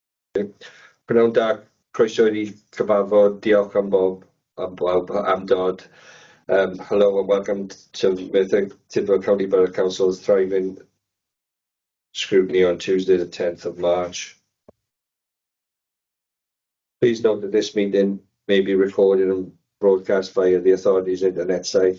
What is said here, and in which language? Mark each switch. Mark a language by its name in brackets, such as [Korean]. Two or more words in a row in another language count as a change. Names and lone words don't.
[Welsh] Prynawn da, croeso i cyfarfod, diolch am bob, am dod. [English] Hello and welcome to Merthyr Tydfil County Borough Council's Thriving Scrutiny on Tuesday the 10th of March. Please note that this meeting may be recorded and broadcast via the authority's internet site.